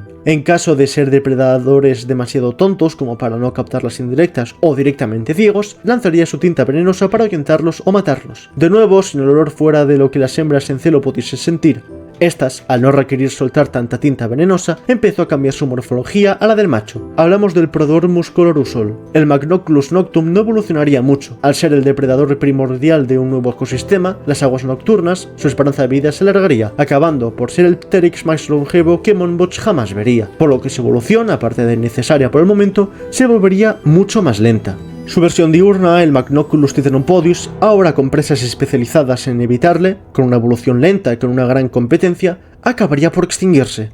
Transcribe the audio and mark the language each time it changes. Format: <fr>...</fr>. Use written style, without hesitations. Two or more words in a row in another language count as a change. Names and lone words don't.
<es>En caso de ser depredadores demasiado tontos como para no captar las indirectas o directamente ciegos, lanzaría su tinta venenosa para ahuyentarlos o matarlos. De nuevo, sin el olor fuera de lo que las hembras en celo pudiesen sentir. Estas, al no requerir soltar tanta tinta venenosa, empezó a cambiar su morfología a la del macho. Hablamos del Prodormus colorusol. El Magnoculus noctum no evolucionaría mucho. Al ser el depredador primordial de un nuevo ecosistema, las aguas nocturnas, su esperanza de vida se alargaría, acabando por ser el Pteryx más longevo que Monboch jamás vería, por lo que su evolución, aparte de innecesaria por el momento, se volvería mucho más lenta. Su versión diurna, el Magnoculus tithenompodius, ahora con presas especializadas en evitarle, con una evolución lenta y con una gran competencia, acabaría por extinguirse.</es>